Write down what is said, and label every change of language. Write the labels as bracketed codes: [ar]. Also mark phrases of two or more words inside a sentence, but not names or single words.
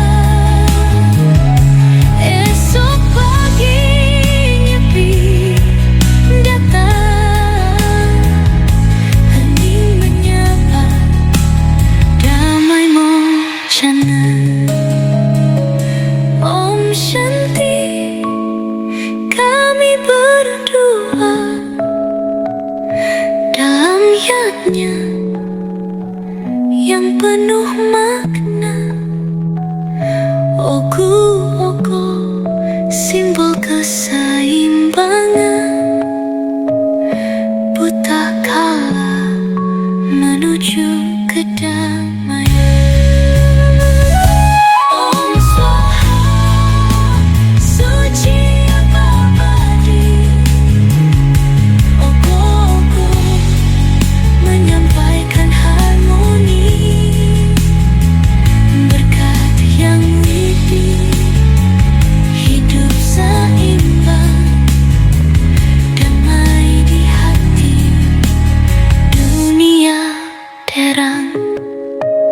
[id] Esok pagi nyepi datang, hening menyapa, damai mocana. [sa] Om Shanti, [id] kami berdoa dalam yajna yang penuh makna. Ogo, ogo, simbol keseimbangan. Buta kala menuju kedamaian. [sa] Om Swaha, [id] suci abadi. Ogo, ogo, menyampaikan harmoni. Berkat yang widi, hidup seimbang, damai di hati, dunia terang.